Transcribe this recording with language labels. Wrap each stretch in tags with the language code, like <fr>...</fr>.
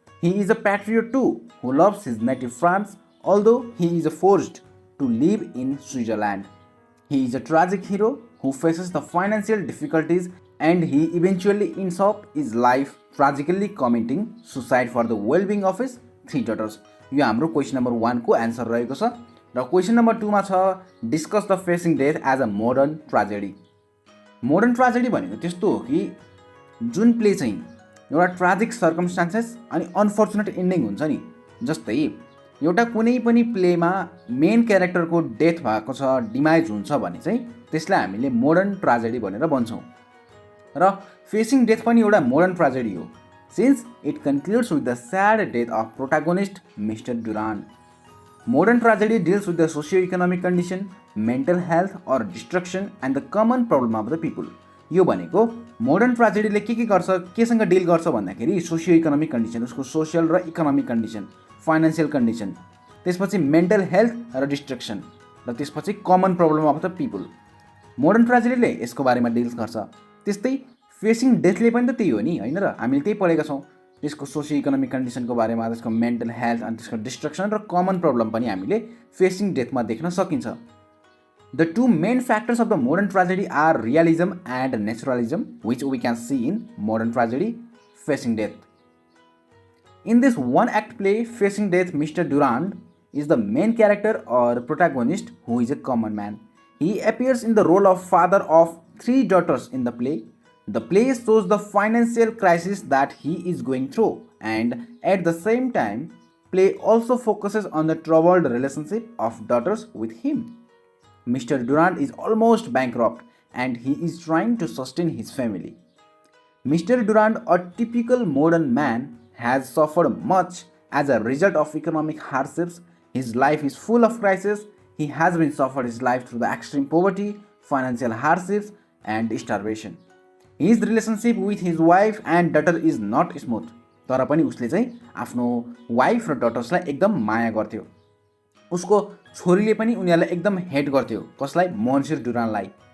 <en>He is a patriot too, who loves his native France, although he is forced to live in Switzerland. He is a tragic hero who faces the financial difficulties and he eventually ends up his life tragically committing suicide for the well-being of his three daughters.</en> <ne>यो हाम्रो question number 1 को answer रहेको छ र question number 2 मा छ</ne> <en>Discuss the facing death as a modern tragedy.</en> <ne>Modern tragedy भनेको त्यस्तो हो कि जुन प्ले चाहिँ एउटा ट्राजिक सर्कमस्टान्सेस अनि अनफर्चुनेट एन्डिङ हुन्छ नि. जस्तै एउटा कुनै पनि प्लेमा मेन क्यारेक्टरको डेथ भएको छ, डिमाइज हुन्छ भने चाहिँ त्यसलाई हामीले मोडर्न ट्राजेडी भनेर भन्छौँ. र फेसिङ डेथ पनि एउटा मोडर्न ट्राजेडी हो,</ne> <en>since it concludes with the sad death of protagonist Mr. Duran. Modern tragedy deals with the socio-economic condition, mental health or destruction and the common problem of the people.</en> <ne>यो भनेको modern ट्राजेडीले के गर्छ, केसँग deal गर्छ भन्दाखेरि socio economic condition, उसको social र economic condition, financial condition, त्यसपछि mental health र डिस्ट्रक्सन र त्यसपछि</ne> <en>Common problem of the people.</en> <ne>Modern ट्राजेडीले यसको बारेमा डिल्स गर्छ. त्यस्तै फेसिङ डेथले पनि त त्यही हो नि, होइन र? हामीले त्यही पढेका छौँ. त्यसको सोसियो इकोनोमिक कन्डिसनको बारेमा, त्यसको मेन्टल हेल्थ अनि त्यसको डिस्ट्रक्सन र कमन प्रब्लम पनि हामीले फेसिङ डेथमा देख्न सकिन्छ.</ne> <en>The two main factors of the modern tragedy are realism and naturalism, which we can see in modern tragedy Facing Death. In this one-act play, Facing Death, Mr. Duran is the main character or protagonist who is a common man. He appears in the role of father of three daughters in the play. The play shows the financial crisis that he is going through, and at the same time, play also focuses on the troubled relationship of daughters with him. Mr. Duran is almost bankrupt and he is trying to sustain his family. Mr. Duran, a typical modern man, has suffered much as a result of economic hardships. His life is full of crises. He has been suffered his life through the extreme poverty, financial hardships and starvation. His relationship with his wife and daughter is not smooth.</en> <ne>तर पनि उसले चाहिँ आफ्नो wife र डटर्सलाई एकदम माया गर्थ्यो. उसको छोरीले पनि उनीहरूलाई एकदम हेट गर्थ्यो. कसलाई? मन्सिर डुरानलाई.</ne>